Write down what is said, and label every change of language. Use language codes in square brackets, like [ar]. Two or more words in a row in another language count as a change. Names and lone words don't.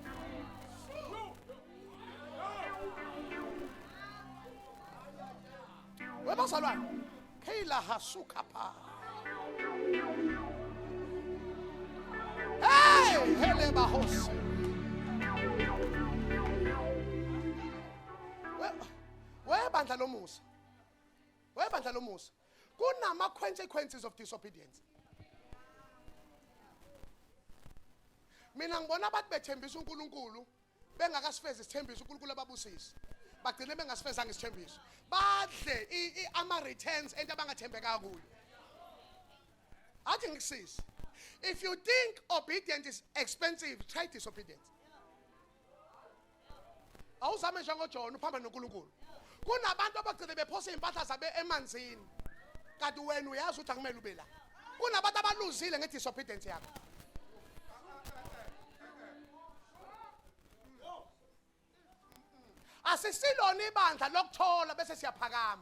[zu] Webazalwane, Kayla hasuka pa. Hey, hele bahos. Webandla lomusa. Webandla lomusa. Kunama [en] consequences of disobedience. [zu] Mina ngibona abantu bethembisa uNkulunkulu bengakasifezi isithembiso uNkulunkulu ababusisi. Bagcine bengasifezanga isithembiso. Badle ama returns ento abangathembeka kuyo. Athi ngikusisi. [en] If you think obedience is expensive, try disobedience. [zu] Awuzame njengoJona uphamba noNkulunkulu. Kunabantu abagcine bephosa impahla zabe emanzini. Kanti wena uyazi ukuthi akumele ube la. Kunabantu abaluzile ngedisobedience yakho. Asisilona ibandla lokuthola bese siyaphakama.